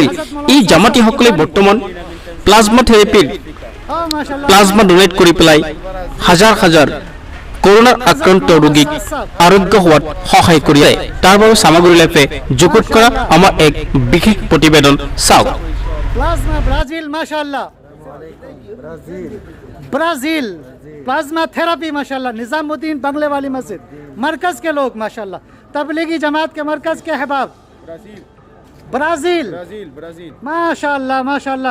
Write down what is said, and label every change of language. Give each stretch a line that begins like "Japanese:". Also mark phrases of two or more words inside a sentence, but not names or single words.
Assamese: এই জামাতিসকলে বৰ্তমান
English: plasma therapy plasma donate
Assamese: কৰি পেলাই হাজাৰ হাজাৰ কৰোনাৰ আক্ৰান্ত ৰোগীক আৰোগ্য হোৱাত সহায় কৰি আছে। তাৰ বাবে সামগ্ৰী লাইফে যুগুত কৰা আমাৰ এক বিশেষ প্ৰতিবেদন চাওক।
Hindi: प्लाज्मा ब्राजील माशाल्लाह, ब्राजील
English: plasma therapy
Hindi: माशाल्लाह, निजामुद्दीन बंगले वाली मस्जिद मरकज के लोग माशाल्लाह, तबलीगी जमात के मरकज के अहबाब ब्राजील माशाल्लाह माशाल्लाह।